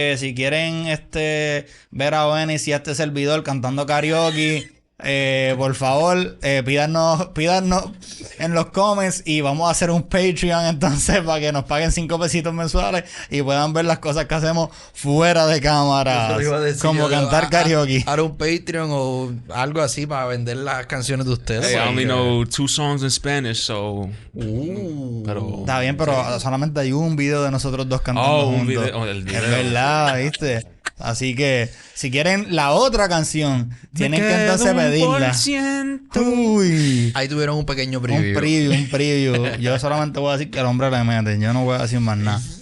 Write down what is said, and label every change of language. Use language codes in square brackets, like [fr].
[es] Si quieren ver a Oenis y a este servidor cantando karaoke, por favor, pídanos en los comments y vamos a hacer un Patreon entonces para que nos paguen 5 pesitos mensuales y puedan ver las cosas que hacemos fuera de cámara, como cantar karaoke. Hará un Patreon o algo así para vender las canciones de ustedes. [en] Hey, I only know 2 songs in Spanish, so... [es] Pero... Está bien, pero solamente hay un video de nosotros dos cantando un juntos. video. El video. Es verdad, ¿viste? Así que si quieren la otra canción, tienen que entonces pedirla. Uy. Ahí tuvieron un pequeño preview. Un preview. Yo solamente voy a decir que el hombre le mete. Yo no voy a decir más nada.